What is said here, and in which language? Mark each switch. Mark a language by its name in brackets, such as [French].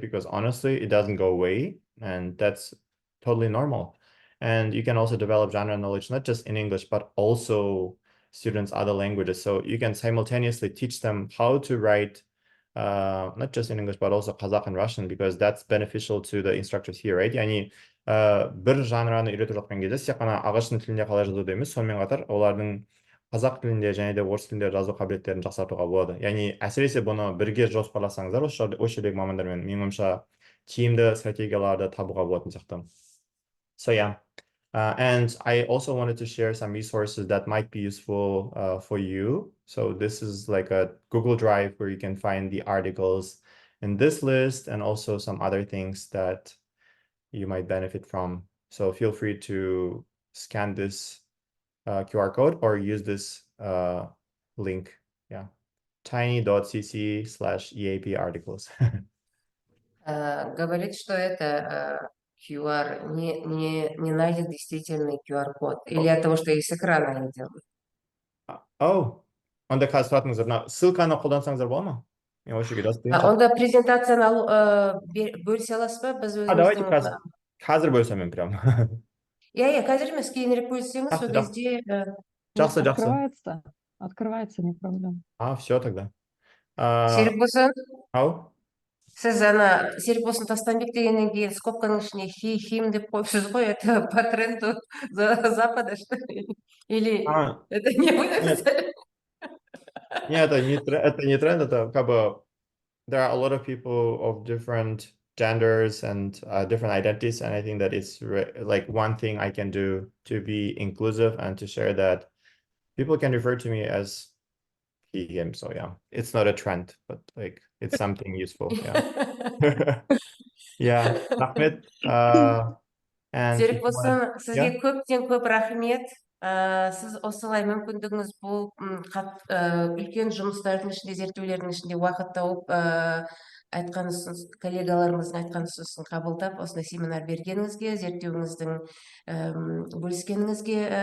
[English] Because honestly, it doesn't go away, and that's totally normal. And you can also develop genre knowledge, not just in English, but also students' other languages. So you can simultaneously teach them how to write not just in English, but also Kazakh and Russian, because that's beneficial to the instructors here, right? [Kazakh] яғни бір жанраны үйретіп жатқан кезде тек қана ағылшын тілінде қалай жазуды емес, сонымен қатар олардың қазақ тілінде және де орыс тілінде жазу қабілеттерін жақсартуға болады. Яғни әсіресе бұны бірге жоспарласаңыздар осы жердегі мамандармен, менің ойымша тиімді стратегияларды табуға болатын сияқты. [English] So yeah. And I also wanted to share some resources that might be useful for you. So this is like a Google Drive where you can find the articles in this list and also some other things that you might benefit from. So feel free to scan this QR code or use this link. Yeah, tiny.cc/EAP articles. [Russian] Говорит, что это QR не найдет действительный QR-код. Или от того, что я с экрана не делаю. [Kazakh] Онда қазір тұратыңыздар. Мына ссылканы қолдансаңыздар болады ма? Мен осы жерге жазып берейінші. Онда презентацияны бөлісе аласыз ба? Біз [Russian] Давайте [Kazakh] өзіміздің... қазір бөлсем [Russian] прям. [Kazakh] Иә, қазір емес, кейінірек бөлсеңіз, сол кезде... Жақсы. [Russian] Открывается, не проблема. Все тогда. [Kazakh] Серік болсын? Ау? Сіз Серік болсын Тастанбек дегеннен кейін скобканың ішіне хим деп қойыпсыз ғой, [Russian] это по тренду Запада, что ли? Или это не вы написали? Нет, это не тренд, это как бы [English] there are a lot of people of different genders and different identities, and I think that it's like one thing I can do to be inclusive and to share that people can refer to me as he, him. So yeah, it's not a trend, but like it's something useful. Yeah. Yeah. Ahmed. And [Kazakh] Серік болсын, сізге көптен көп рахмет. Сіз осылай мүмкіндігіңіз болып, үлкен жұмыстардың ішінде, зерттеулердің ішінде уақыт тауып, айтқан ұсыныс, коллегаларымыздың айтқан ұсынысын қабылдап, осындай семинар бергеніңізге, зерттеуіңіздің бөліскеніңізге